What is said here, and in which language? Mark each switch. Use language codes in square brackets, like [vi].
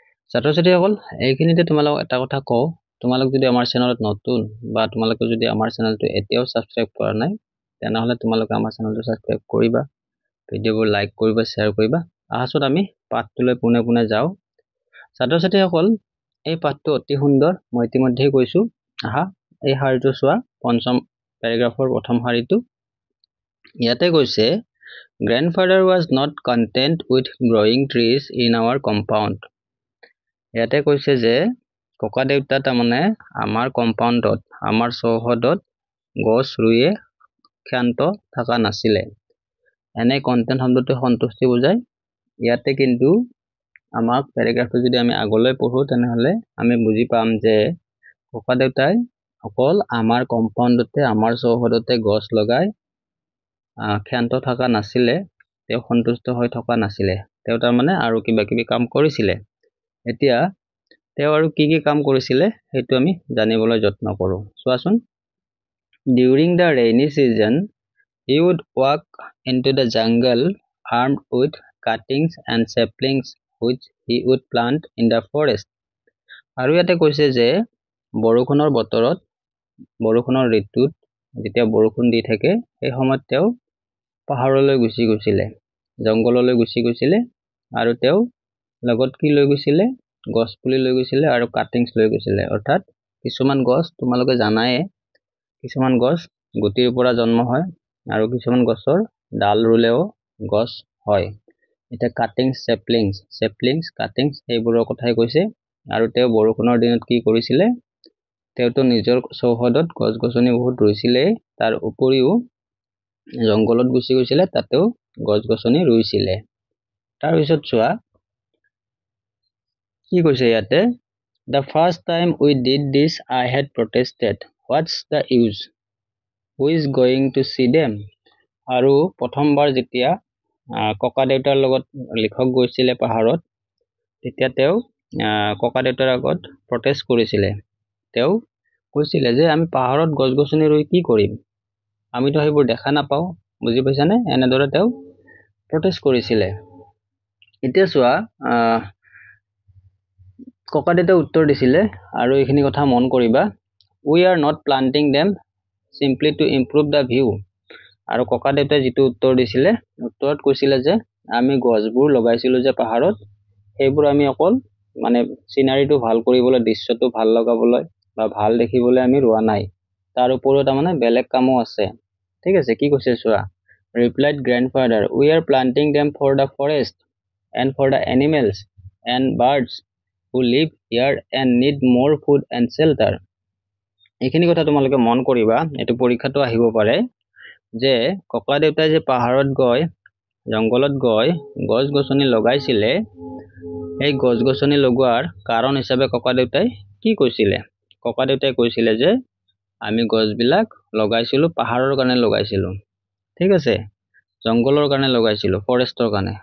[as] ছাত্ৰ ছাত্ৰীসকল এইখিনিতে তোমালোক এটা কথা কওঁ, তোমালোক যদি আমাৰ চেনেলত নতুন বা তোমালোকে যদি আমাৰ চেনেলটো এতিয়াও সাবস্ক্ৰাইব কৰা নাই তেনেহলে তোমালোকে আমাৰ চেনেলটো সাবস্ক্ৰাইব কৰিবা, ভিডিঅ'বোৰ লাইক কৰিবা, শ্বেয়াৰ কৰিবা। আহাচোন আমি পাঠটোলৈ পোনে পোনে যাওঁ। ছাত্ৰ ছাত্ৰীসকল এই পাঠটো অতি সুন্দৰ, মই ইতিমধ্যেই কৈছো। আহা এই শাৰীটো চোৱা, পঞ্চম পেৰাগ্ৰাফৰ প্ৰথম শাৰীটো। ইয়াতে কৈছে [en] grandfather was not content with growing trees in our compound। [as] ইয়াতে কৈছে যে ককা দেউতা তাৰমানে আমাৰ কম্পাউণ্ডত, আমাৰ চৌহদত গছ ৰুইয়ে ক্ষান্ত থকা নাছিলে। এনে কন্টেন্ট শব্দটো সন্তুষ্টি বুজায়। ইয়াতে কিন্তু আমাক পেৰাগ্ৰাফটো যদি আমি আগলৈ পঢ়ো তেনেহলে আমি বুজি পাম যে ককা দেউতাই অকল আমাৰ কম্পাউণ্ডতে, আমাৰ চৌহদতে গছ লগাই ক্ষান্ত থকা নাছিলে, তেওঁ সন্তুষ্ট হৈ থকা নাছিলে। তেওঁ তাৰমানে আৰু কিবা কিবি কাম কৰিছিলে। এতিয়া তেওঁ আৰু কি কি কাম কৰিছিলে সেইটো আমি জানিবলৈ যত্ন কৰো। চোৱাচোন, [en] during the rainy season he would walk into the jungle armed with cuttings and saplings which he would plant in the forest। [as] আৰু ইয়াতে কৈছে যে বৰষুণৰ বতৰত, বৰষুণৰ ঋতুত যেতিয়া বৰষুণ দি থাকে সেই সময়ত তেওঁ পাহাৰলৈ গুচি গৈছিলে, জংগললৈ গুচি গৈছিলে আৰু তেওঁ লগত কি লৈ গৈছিলে, গছ পুলি লৈ গৈছিলে আৰু কাটিংছ লৈ গৈছিলে। অৰ্থাৎ কিছুমান গছ তোমালোকে জানায়ে, কিছুমান গছ গুটিৰ পৰা জন্ম হয় আৰু কিছুমান গছৰ ডাল ৰুলেও গছ হয়। এটা কাটিংছ, চেপলিংছ কাটিংছ এইবোৰৰ কথাই কৈছে। আৰু তেওঁ বৰষুণৰ দিনত কি কৰিছিলে, তেওঁতো নিজৰ চৌহদত গছ গছনি বহুত ৰুইছিলে, তাৰ উপৰিও জংগলত গুচি গৈছিলে, তাতেও গছ গছনি ৰুইছিলে। তাৰপিছত চোৱা কি কৈছে ইয়াতে, [en] the first time we did this I had protested, what's the use, who is going to see them। [as] আৰু প্ৰথমবাৰ যেতিয়া ককা দেউতাৰ লগত লিখক গৈছিলে পাহাৰত, তেতিয়া তেওঁ ককা দেউতাৰ আগত প্ৰটেষ্ট কৰিছিলে। তেওঁ কৈছিলে যে আমি পাহাৰত গছ গছনি ৰুই কি কৰিম, আমিতো সেইবোৰ দেখা নাপাওঁ, বুজি পাইছানে? এনেদৰে তেওঁ প্ৰটেষ্ট কৰিছিলে। এতিয়া চোৱা ককা দেউতাই উত্তৰ দিছিলে আৰু এইখিনি কথা মন কৰিবা, [en] we are not planting them simply to improve the view। [as] আৰু ককা দেউতাই যিটো উত্তৰ দিছিলে, উত্তৰত কৈছিলে যে আমি গছবোৰ লগাইছিলো যে পাহাৰত, সেইবোৰ আমি অকল মানে চিনাৰীটো ভাল কৰিবলৈ, দৃশ্যটো ভাল লগাবলৈ বা ভাল দেখিবলৈ আমি ৰোৱা নাই, তাৰ উপৰিও তাৰমানে বেলেগ কামো আছে। ঠিক আছে, কি কৈছে চোৱা, [en] replied grandfather, we are planting them for the forest and for the animals and birds who live here and need more food and shelter। [as] এইখিনি কথা তোমালোকে মন কৰিবা, এইটো পৰীক্ষাটো আহিব পাৰে যে ককা দেউতাই যে পাহাৰত গৈ, জংগলত গৈ গছ গছনি লগাইছিলে, এই গছ গছনি লগোৱাৰ কাৰণ হিচাপে ককা দেউতাই কি কৈছিলে? ককা দেউতাই কৈছিলে যে আমি গছবিলাক লগাইছিলো পাহাৰৰ কাৰণে লগাইছিলো, ঠিক আছে, জংগলৰ কাৰণে লগাইছিলো, ফৰেষ্টৰ কাৰণে।